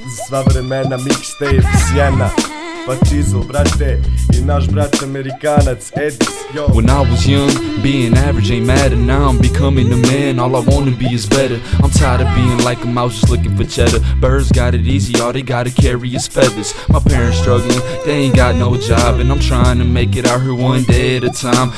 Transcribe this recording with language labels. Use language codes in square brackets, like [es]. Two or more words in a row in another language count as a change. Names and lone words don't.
[bs] sva vremena, mixtape sjena. Pa Chisel, brate, i naš brat Amerikanac, Edis, [en] yo. When I was young, being average ain't matter. Now I'm becoming a man, all I wanna be is better. I'm tired of being like a mouse just looking for cheddar. Birds got it easy, all they gotta carry is feathers. My parents struggling, they ain't got no job, and I'm trying to make it out here one day at a time.